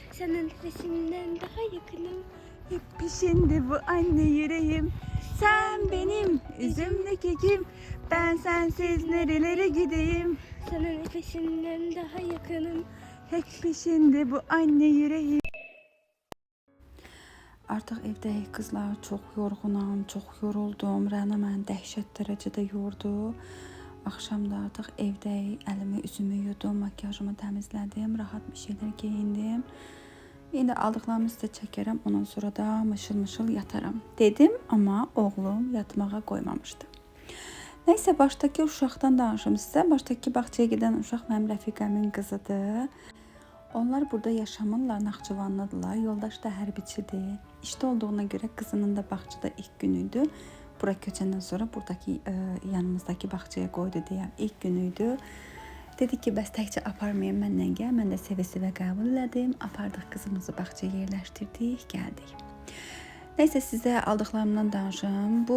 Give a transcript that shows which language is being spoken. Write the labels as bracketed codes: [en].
[tr] Senin nefesinden daha yakınım. Hep pişindi bu anne yüreğim. Sen benim üzümlü kekim, ben sensiz nerelere gideyim. Senin nefesinden daha yakınım. Hep pişindi bu anne yüreğim. [az] Artıq evdəyik qızlar, çox yorğunam, çox yoruldum. Rəna məni dəhşət dərəcədə yordu. Axşamda artıq evdəyik, əlimi, üzümü yudum, makyajımı təmizlədim, rahat bir şeylər geyindim. İndi aldıqlarımı sizə çəkərəm, ondan sonra da mışıl-mışıl yataram dedim, amma oğlum yatmağa qoymamışdı. Nəysə, başdakı uşaqdan danışım sizə. Başdakı bağçaya gedən uşaq mənim rəfiqəmin qızıdır. Onlar burada yaşamırlar, Naxçıvanlıdırlar. Yoldaş da hərbiçidir. İşdə olduğuna görə qızının da bağçada ilk günüydü. Bura köçəndən sonra buradakı yanımızdakı bağçaya qoydu deyə ilk günüydü. Dedi ki, bəs təkcə aparmayın mənlə gəl. Mən də sevə-sevə qəbul elədim. Apardıq qızımızı bağçaya yerləşdirdik, gəldik. Nəysə, sizə aldıqlarımdan danışım.